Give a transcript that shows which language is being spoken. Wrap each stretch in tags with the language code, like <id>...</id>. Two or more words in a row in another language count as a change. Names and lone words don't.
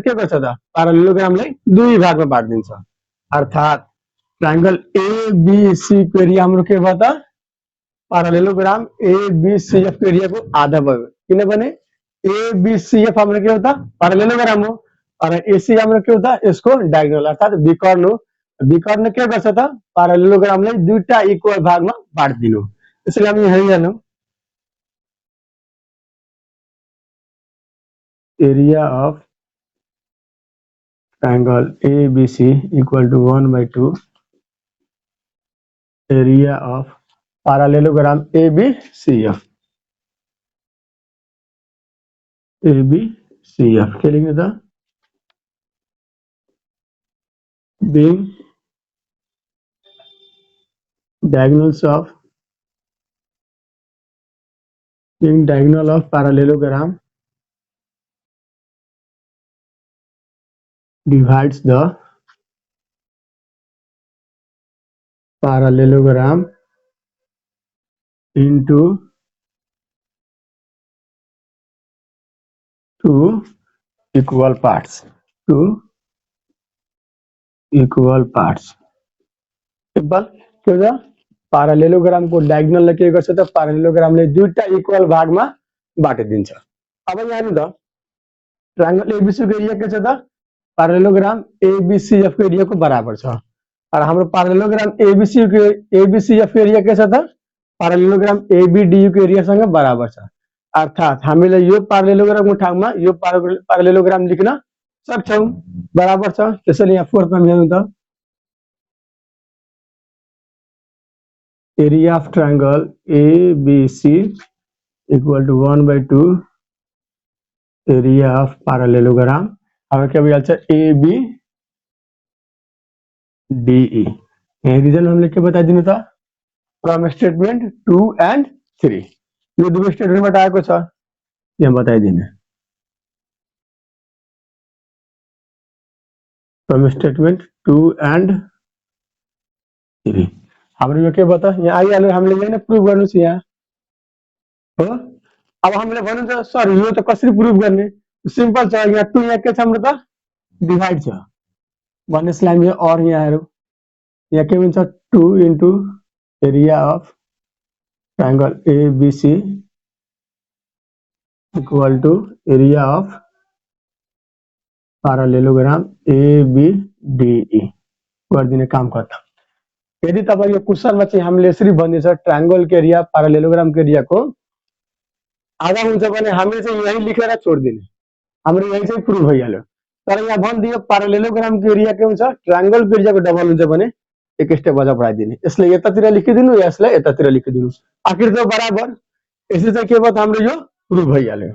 <ne>के गर्छ त प्यारलेलोग्रामलाई दुई भागमा बाँड्दिन्छ अर्थात ट्रायंगल ABC को एरिया हाम्रो के भयो त प्यारलेलोग्राम ABCF को एरियाको आधा भयो किनभने ABCF हाम्रो के हो त प्यारलेलोग्राम हो और AC हाम्रो के हो त यसको डायगोनल अर्थात विकर्ण हो विकर्ण के गर्छ त प्यारलेलोग्रामलाई दुईटा इक्वल भागमा बाँड्दिनु त्यसैले हामी यहाँ हेर्नु</ne> <en>area of triangle ABC equal to 1/2 area of parallelogram ABCF</en> <hi>क्या लिखने था</hi> <en>being diagonals of being diagonal of parallelogram divides the parallelogram into two equal parts. Two equal parts.</en> <ne>सिंपल के हुन्छ parallelogram को diagonal ले के गर्छ त parallelogram ले दुईटा इक्वल भागमा बाटिदिन्छ। अब यहाँ हेर्नु त ट्रायंगल एबीसी को एरिया के छ त parallelogram ABCF को एरिया को बराबर छ और हाम्रो parallelogram ABCF को एरिया के छ त parallelogram ABDU को एरिया सँग बराबर छ। अर्थात हामीले यो parallelogram को ठाउँमा यो parallelogram लेख्न सक्छौं बराबर छ। त्यसैले यहाँ 4 मा हेर्नु त</ne> <en>area of triangle ABC equal to 1/2 area of parallelogram</en> <ne>अब क्या भइहाल्छ ABDE। यहाँ रिजल्ट हामीले के बताइदिनु त</ne> <en>from statement 2 and 3</en> <ne>यो दुवै स्टेटमेन्टबाट आएको छ यहाँ बताइदिने</ne> <en>from statement 2 and 3</en> <ne>हाम्रो यो के बता यहाँ आइहाल्यो हामीले यही नै प्रुफ गर्नु छ यहाँ हो। अब हामीले भन्नु त सर यो त कसरी प्रुफ गर्ने सिम्पल छ यहाँ 2 यहाँ के छ हाम्रो त डिवाइड छ भन्नेसलाई हामी और यहाँ हेरौँ यहाँ के हुन्छ</ne> <en>2 into area of triangle ABC equal to area of parallelogram ABDE</en> <ne>गरिदिने काम खत्म। यदि तपाईको क्वेशनमा चाहिँ हामीले यसरी भन्दैछ ट्रायंगल के एरिया parallelogram के एरिया को आधा हुन्छ भने हामीले चाहिँ यही लेखेर छोड्दिने हाम्रो यही चाहिँ प्रुफ भइहाल्यो। तर यहाँ भनिदियो parallelogram के एरिया के हुन्छ ट्रायंगल के एरिया को डबल हुन्छ भने एक स्टेप अझ बढाइदिने यसले यतातिर लेखिदिनु यसलाई यतातिर लेखिदिनु आखिर त बराबर यसले चाहिँ के भयो हाम्रो यो प्रुफ भइहाल्यो।</ne>